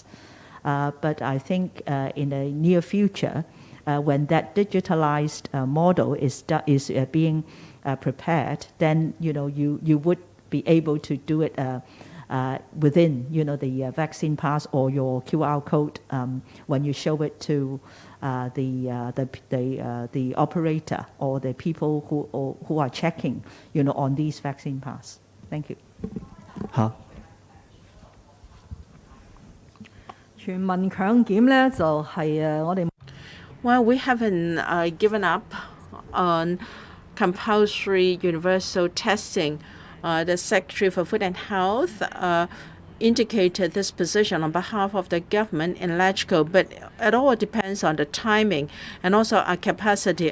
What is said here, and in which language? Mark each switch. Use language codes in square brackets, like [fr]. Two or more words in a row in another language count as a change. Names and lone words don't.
[en] But I think in the near future, when that digitalized model is being prepared, then, you know, you would be able to do it within, you know, the vaccine pass or your QR code when you show it to the operator or the people who are checking, you know, on these vaccine pass. Thank you. [yue] 好。全民強檢咧就係我哋。 [en] Well, we haven't given up on compulsory universal testing. The Secretary for Food and Health indicated this position on behalf of the government in LegCo, but it all depends on the timing and also our capacity.